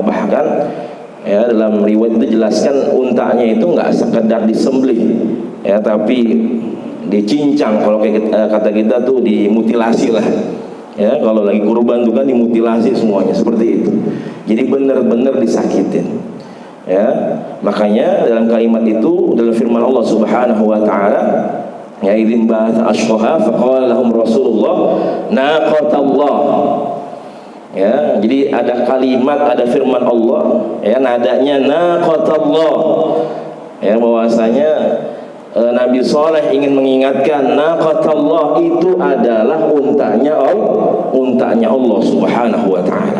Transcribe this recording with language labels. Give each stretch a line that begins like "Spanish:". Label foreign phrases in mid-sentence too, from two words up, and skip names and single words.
Indonesian: Bahkan, ya, dalam riwayat itu jelaskan untanya itu nggak sekedar disembelih, ya, tapi dicincang. Kalau kata kita tuh dimutilasi lah, ya. Kalau lagi kurban tuh kan dimutilasi semuanya seperti itu. Jadi benar-benar disakitin, ya. Makanya dalam kalimat itu, dalam firman Allah
Arabic: سبحانه وتعالى,
Indonesian: ya,
Arabic: إذ انبعث أشقاها فقال لهم رسول الله ناقة الله.
Indonesian: Ya, jadi ada kalimat, ada firman Allah, ya, nadanya naqatallah, ya, bahwasanya Nabi Saleh ingin mengingatkan naqatallah itu adalah untanya Allah
Arabic: سبحانه وتعالى.